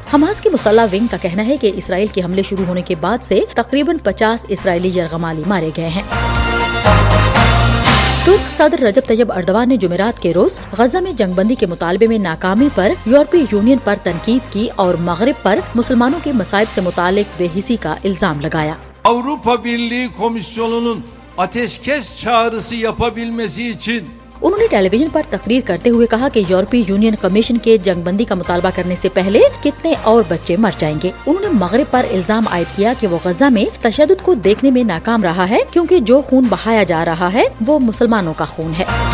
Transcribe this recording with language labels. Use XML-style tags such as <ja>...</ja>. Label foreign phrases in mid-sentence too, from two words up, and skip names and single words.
<ur>حماس کی مسلح ونگ کا کہنا ہے کہ اسرائیل کے حملے شروع ہونے کے بعد سے تقریباً 50 اسرائیلی یرغمالی مارے گئے ہیں۔ ترک صدر رجب طیب اردوان نے جمعرات کے روز غزہ میں جنگ بندی کے مطالبے میں ناکامی پر یورپی یونین پر تنقید کی اور مغرب پر مسلمانوں کے مصائب سے متعلق بے حسی کا الزام لگایا۔</ur> <tr>Avrupa Birliği Komisyonu'nun ateşkes çağrısı yapabilmesi için</tr> <ur>انہوں نے ٹیلی ویژن پر تقریر کرتے ہوئے کہا کہ یورپی یونین کمیشن کے جنگ بندی کا مطالبہ کرنے سے پہلے کتنے اور بچے مر جائیں گے۔ انہوں نے مغرب پر الزام عائد کیا کہ وہ غزہ میں تشدد کو دیکھنے میں ناکام رہا ہے، کیونکہ جو خون بہایا جا رہا ہے وہ مسلمانوں کا خون ہے۔</ur>